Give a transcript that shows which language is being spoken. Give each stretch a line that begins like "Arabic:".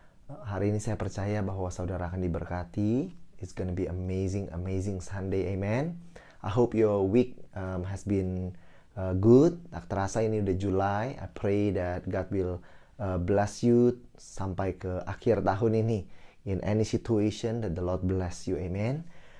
Indonesian: Hari ini saya percaya bahwa saudara akan diberkati.
English: It's gonna be amazing Sunday, amen. I hope your week has been good.
Indonesian: Tak terasa ini udah July.
English: I pray that God will bless you
Indonesian: sampai ke akhir tahun ini.
English: In any situation that the Lord bless you, amen.